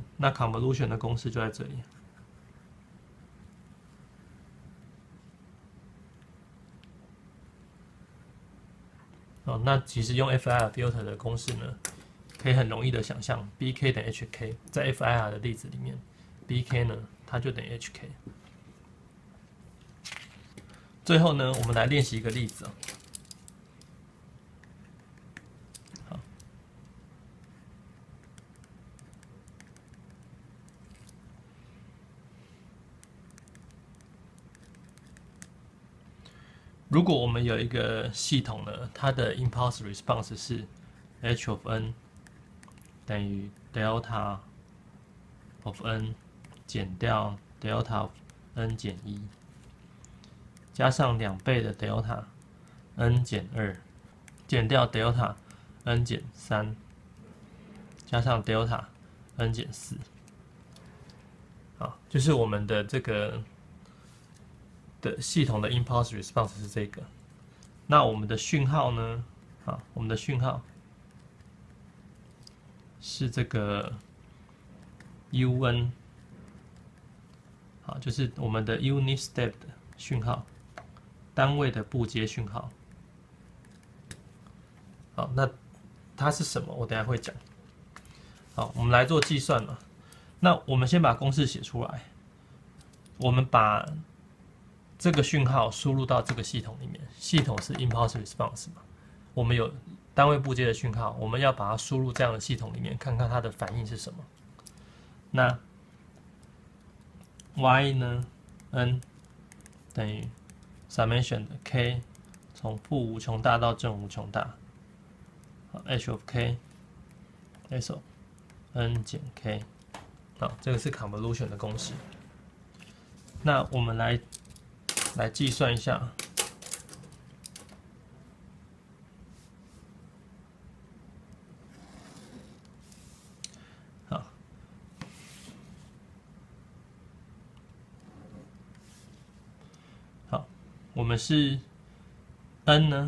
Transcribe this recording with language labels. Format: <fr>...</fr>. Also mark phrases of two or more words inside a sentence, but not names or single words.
<zh>那 convolution 的公式就在這裡。那其實用</zh> <en>FIR filter</en> <zh>的公式呢，可以很容易的想象 ，bk 等於 hk， 在 FIR 的例子裡面 ，bk 呢，它就等於 hk。最後呢，我們來練習一個例子啊。好，如果我們有一個系統呢，它的</zh> <en>impulse response</en> <zh>是</zh> <en>h of n</en> <zh>等於</zh> <en>delta of n</en> <zh>減掉</zh> <en>delta of n</en> <zh>減1。加上2倍的</zh> <en>delta n</en> <zh>減2，減掉</zh> <en>delta n</en> <zh>減3，加上</zh> <en>delta n</en> <zh>減4。好，就是我們的這個的系統的</zh> <en>impulse response</en> <zh>是這個。那我們的訊號呢？好，我們的訊號是這個 un。好，就是我們的</zh> <en>unit step</en> <zh>的訊號。單位的步階訊號。好，那它是什麼？我等一下會講。好，我們來做計算嘛。那我們先把公式寫出來。我們把這個訊號輸入到這個系統裡面。系統是</zh> <en>impulse response</en> <zh>嘛？我們有單位步階的訊號，我們要把它輸入這樣的系統裡面，看看它的反應是什麼。那 y 呢 ？n 等於 summation 的 k 從負無窮大到正無窮大，好</zh> <en>h of k s of n</en> <zh>減 k， 好，這個是 convolution 的公式。那我們來計算一下。我們是 n 呢？</zh>